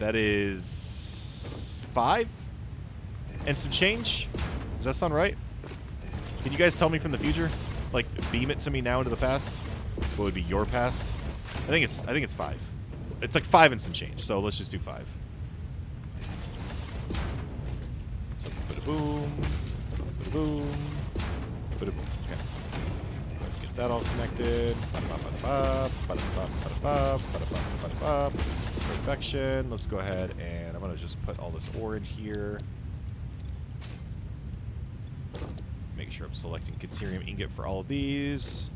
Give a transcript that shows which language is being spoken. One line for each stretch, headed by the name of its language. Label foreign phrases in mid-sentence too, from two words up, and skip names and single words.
English: That is 5 and some change. Does that sound right? Can you guys tell me from the future? Like, beam it to me now into the past? What would be your past? I think it's 5. It's like 5 and some change. So let's just do 5. So ba-da-boom, ba-da-boom, ba-da-boom. Okay. Let's get that all connected. Perfection. Let's go ahead and I'm gonna just put all this ore in here. Make sure I'm selecting Caterium ingot for all of these.